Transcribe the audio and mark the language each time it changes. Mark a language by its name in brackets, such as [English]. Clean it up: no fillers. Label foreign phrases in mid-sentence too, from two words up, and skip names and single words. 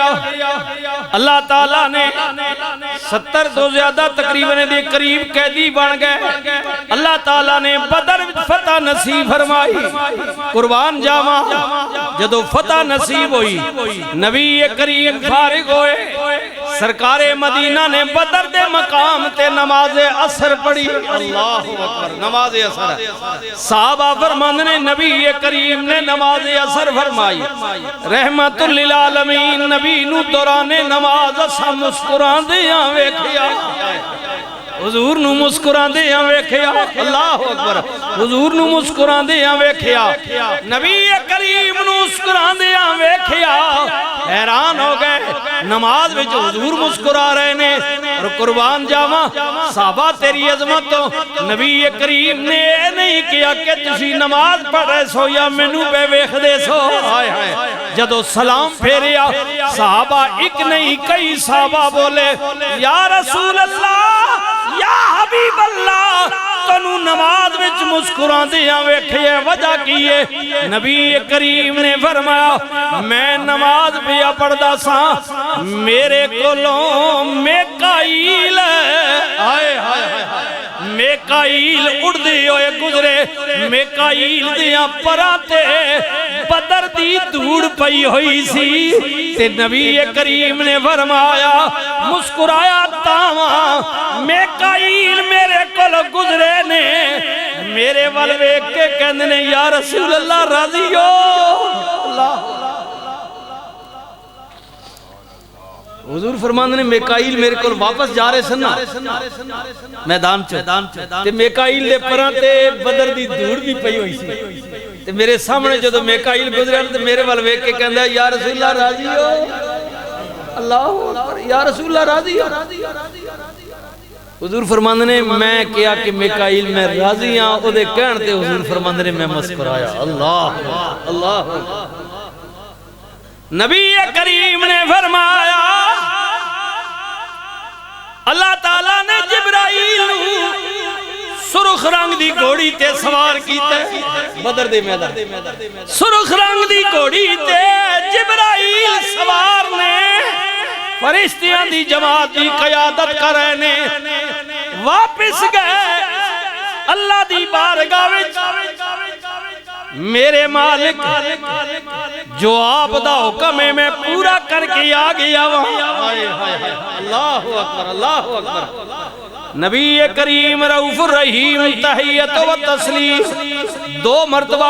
[Punjabi] اللہ تعالیٰ نے 70 تو زیادہ تقریباً دے قریب قیدی بن گئے اللہ تعالیٰ نے بدر فتح نصیب فرمائی قربان جاواں جدو فتح نصیب ہوئی نبی کریم فارغ ہوئے سرکار مدینہ نے بدر دے مقام تے نماز عصر پڑھی [Arabic] اللہ اکبر [Punjabi] نماز عصر صحابہ فرماند نے نبی کریم نے نماز عصر فرمائی رحمت للعالمین نبی نو دوران نماز اسا مسکران دیاں ویکھیا حضور نو مسکران دیاں ویکھیا [Arabic] اللہ اکبر [Punjabi] حضور نو مسکران دیاں ویکھیا نبی کریم نو مسکران دیاں ویکھیا حیران ہو گئے نماز وچ حضور مسکرا رہے نے اور قربان جاواں صحابہ تیری عظمت تو نبی کریم نے نہیں کیا کہ تسی نماز پڑھ رہے سو یا مینوں پہ ویکھ دے سو ہائے ہائے جدو سلام پھیریا صحابہ ایک نہیں کئی صحابہ بولے [Arabic] یا رسول اللہ یا حبیب اللہ [Punjabi] تنو نماز وچ مسکران دیاں ویکھے وجہ کیے نبی کریم نے فرمایا میں نماز پیا پڑھدا سا میرے کولوں میکائیل آئے میکائیل اڑدے ہوئے گزرے میکائیل دیاں پراتے بدر دی دھوڑ پئی ہوئی سی تے نبی کریم نے فرمایا مسکرایا تاواں میکائیل میرے کول گزرے نے میرے ول ویکھ کے کہندے نے [Arabic] یا رسول اللہ [Punjabi] راضی ہو اللہ حضور فرماندے نے میکائیل میرے کول واپس جا رہے سن میدان چ تے میکائیل دے پراں تے بدر دی دھوڑ بھی پئی ہوئی سی تے میرے سامنے جدوں میکائیل گزریا تے میرے ول ویکھ کے کہندا [Arabic] یا رسول اللہ [Punjabi] راضی ہو [Arabic] اللہ اکبر یا رسول اللہ [Punjabi] راضی ہو حضور فرماندے نے میں کیا کہ میکائیل میں راضی ہاں او دے کہن تے حضور فرماندے نے میں مسکرایا اللہ اللہ نبی کریم نے فرمایا اللہ تعالیٰ نے جبرائیل سرخ رنگ دی گھوڑی تے سوار کیتا بدر دے میدان سرخ رنگ دی گھوڑی تے جبرائیل سوار نے فرشتیاں دی جماعت دی قیادت کر رہے نے واپس گئے اللہ دی بارگاہ وچ میرے مالک جو آپ دا حکم ہے میں پورا کر کے آ گیا وہاں [Arabic] اللہ اکبر اللہ اکبر [Punjabi] نبی کریم رؤوف الرحیم تحیت و تسلیم دو مرتبہ